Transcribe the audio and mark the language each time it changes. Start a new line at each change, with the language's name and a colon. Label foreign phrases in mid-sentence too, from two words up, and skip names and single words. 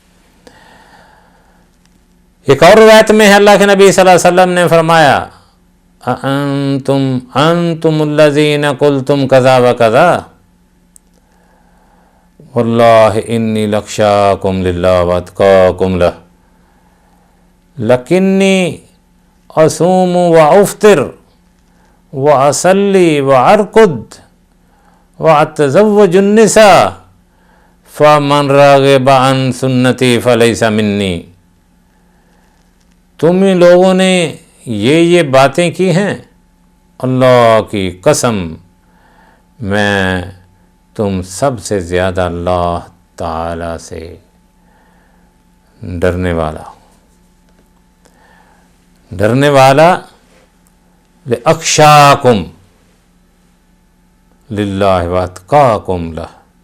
Urdu: ایک اور روایت میں ہے اللہ کے نبی
Arabic: صلی اللہ علیہ وسلم
Urdu: نے فرمایا
Arabic: انتم الذین قلتم کذا و کذا واللہ انی لخشاکم للہ واتقاکم لہ لکنی اصوم و افطر و اصلی و ارقد و اتزوج النساء فمن راغب عن سنتی فلیس منی۔
Urdu: تم ہی لوگوں نے یہ باتیں کی ہیں، اللہ کی قسم میں تم سب سے زیادہ اللہ تعالی سے ڈرنے والا ہوں، ڈرنے والا
Arabic: لأخشاکم للہ واتقاکم لہ۔